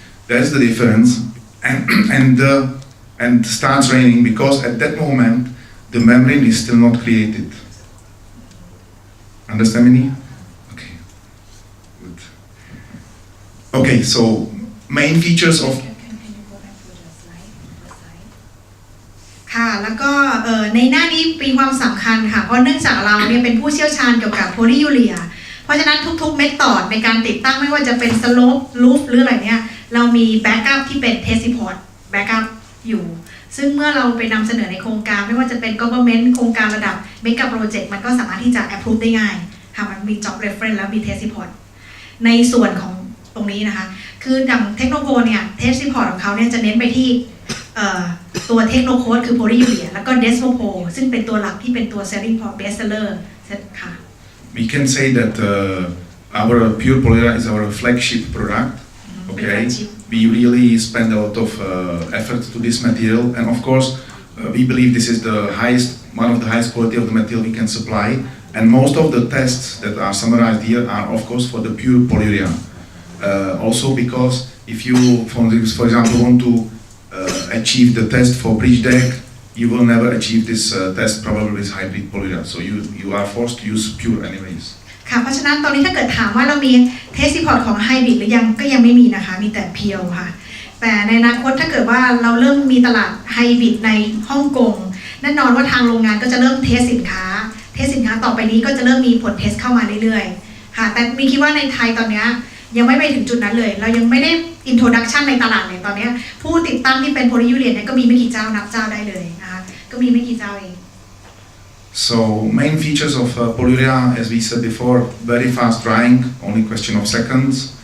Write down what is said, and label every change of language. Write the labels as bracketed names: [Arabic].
[English] That's the difference and starts raining because at that moment the membrane is still not created. Understand me? Okay. Good. Okay, so main features of [Thai] ค่ะแล้วก็ในหน้านี้มีความสำคัญค่ะเพราะเนื่องจากเราเนี่ยเป็นผู้เชี่ยวชาญเกี่ยวกับโพลียูเรียเพราะฉะนั้นทุกๆเมธอดในการติดตั้งไม่ว่าจะเป็นสโลปลูฟหรืออะไรเนี่ยเรามีแบ็กอัพที่เป็นเทสติพอร์ตแบ็กอัพอยู่ซึ่งเมื่อเราไปนำเสนอในโครงการไม่ว่าจะเป็น government โครงการระดับเมกะโปรเจกต์มันก็สามารถที่จะ approve ได้ง่ายค่ะมันมี job reference แล้วมี test report ในส่วนของตรงนี้นะคะคืออย่างเทคโนโพเนี่ย test report ของเขาเนี่ยจะเน้นไปที่ตัวเทคโนโค้ดคือโพลียูเรียแล้วก็เดสโมโพซึ่งเป็นตัวหลักที่เป็นตัว [English] selling point best seller [Thai] ค่ะ [English] We can say that our pure polyurea is our flagship product. Okay, we really spend a lot of effort to this material, and of course, we believe this is the one of the highest quality of the material we can supply. And most of the tests that are summarized here are, of course, for the pure polyurea. Also, because if you, for example, want to achieve the test for bridge deck, you will never achieve this test probably with hybrid polyurea. So you are forced to use pure anyways. [Thai] ค่ะเพราะฉะนั้นตอนนี้ถ้าเกิดถามว่าเรามีเทสติพอร์ตของไฮบริดหรือยังก็ยังไม่มีนะคะมีแต่เพียวค่ะแต่ในอนาคตถ้าเกิดว่าเราเริ่มมีตลาดไฮบริดในฮ่องกงแน่นอนว่าทางโรงงานก็จะเริ่มเทสสินค้าต่อไปนี้ก็จะเริ่มมีผลเทสเข้ามาเรื่อยๆค่ะแต่มีคิดว่าในไทยตอนนี้ยังไม่ไปถึงจุดนั้นเลยเรายังไม่ได้อินโทรดักชันในตลาดเลยตอนนี้ผู้ติดตั้งที่เป็นโพลียูเรียเนี่ยก็มีไม่กี่เจ้านับเจ้าได้เลยนะคะก็มีไม่กี่เจ้าเอง [English] So main features of polyurea, as we said before, very fast drying, only question of seconds.